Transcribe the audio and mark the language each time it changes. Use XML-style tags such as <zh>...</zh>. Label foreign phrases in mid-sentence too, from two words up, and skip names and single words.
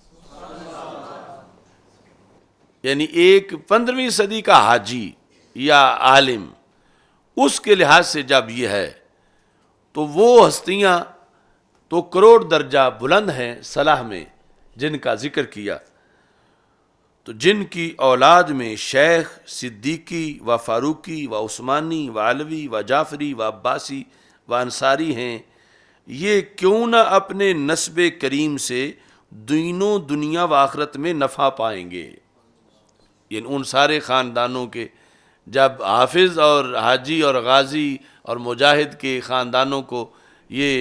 <ur>یعنی ایک 15ویں صدی کا حاجی یا عالم، اس کے لحاظ سے جب یہ ہے تو وہ ہستیاں تو کروڑ درجہ بلند ہیں صلاح میں جن کا ذکر کیا، تو جن کی اولاد میں شیخ، صدیقی و فاروقی و عثمانی و علوی و جعفری و عباسی و انصاری ہیں، یہ کیوں نہ اپنے نسب کریم سے دین و دنیا و آخرت میں نفع پائیں گے؟ یعنی ان سارے خاندانوں کے جب حافظ اور حاجی اور غازی اور مجاہد کے خاندانوں کو یہ</ur>